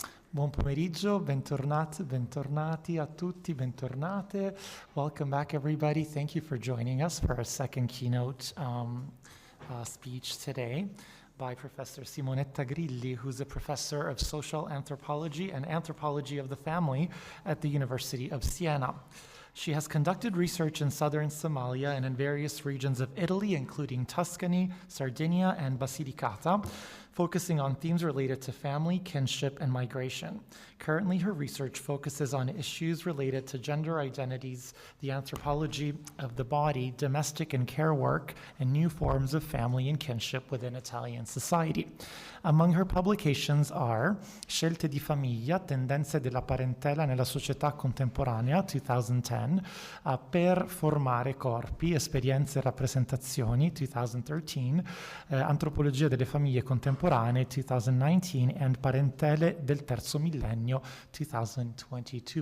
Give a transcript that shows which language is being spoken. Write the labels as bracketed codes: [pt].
[it] Buon pomeriggio, bentornati a tutti, bentornate. [en] Welcome back, everybody. Thank you for joining us for our second keynote speech today by Professor Simonetta Grilli, who's a professor of social anthropology and anthropology of the family at the University of Siena. She has conducted research in southern Somalia and in various regions of Italy, including Tuscany, Sardinia, and Basilicata, focusing on themes related to family, kinship, and migration. Currently, her research focuses on issues related to gender identities, the anthropology of the body, domestic and care work, and new forms of family and kinship within Italian society. Among her publications are Scelte di famiglia, tendenze della parentela nella società contemporanea, 2010, Per formare corpi, esperienze e rappresentazioni, 2013, Antropologia delle famiglie contemporanee, 2019, and Parentele del terzo millennio, 2022.